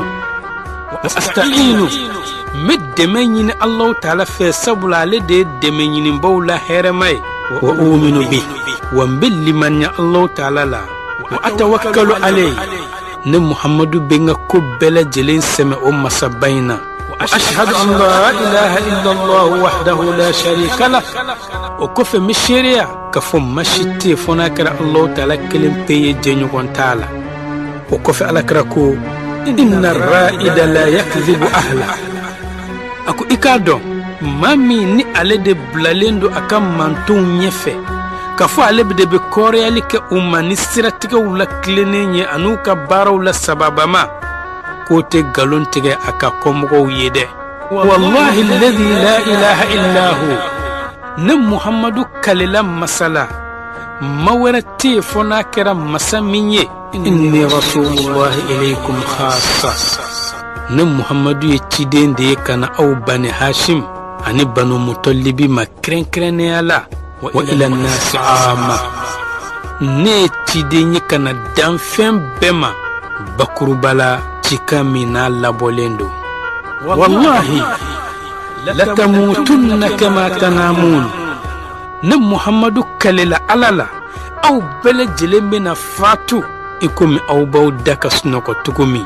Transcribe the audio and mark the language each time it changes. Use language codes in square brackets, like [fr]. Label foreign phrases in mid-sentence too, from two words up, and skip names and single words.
[ar] وأستعين, [bm] mɛ dɛmɛ ɲini Allahu Taala fɛ, sabula ale de ye dɛmɛ ɲinibaw la hɛrɛma ye. [ar] وأومن به, [bm] wa n bɛ limaniya Allahu Taala la. [ar] وأتوكل عليه, [bm] ne Muhammadu bɛ n ka ko bɛɛ lajɛlen sɛmɛ o masaba in na. [ar] وأشهد أن لا إله إلا الله وحده لا شريك له. [bm] O kɔfɛ n bɛ seereya k'a fɔ masi tɛ yen fo n'a kɛra Allahu Taala kelen pe ye jɛɲɔgɔn t'a la. O kɔfɛ Alakira ko [ar] إن الرائد لا يكذب أهل. [bm] A ko i k'a dɔn maa min ni ale de bilalen don a ka mantonw ɲɛfɛ k'a fɔ ale de bɛ kɔrɔyali kɛ u ma ni siratigɛw la tilennen ye an'u ka baaraw la sababama, k'o tɛ nkalon tigɛ a ka kɔmɔgɔw ye dɛ. [ar] والله الذي لا إله إلا هو, [bm] ne Muhammadu kalela masala ma wɛrɛ tɛ yen fo n'a kɛra masa min ye. [ar] إني رسول الله إليكم خاصة. [bm] Ne Muhammadu ye ciden de ye ka na aw Bani Hashim ani Banu Mutalibi ma kɛrɛnkɛrɛnnenya la, [ar] وإلى الناس عامة. [bm] Ne ye ciden ye ka na danfɛn bɛɛ ma bakurubala cika min n'a labɔlen don. [ar] والله لتموتن كما تنامون. [bm] Ne Muhammadu kalela Ala la aw bɛɛ lajɛlen bɛna fatu i komi aw b'aw da ka sunɔgɔ cogo min.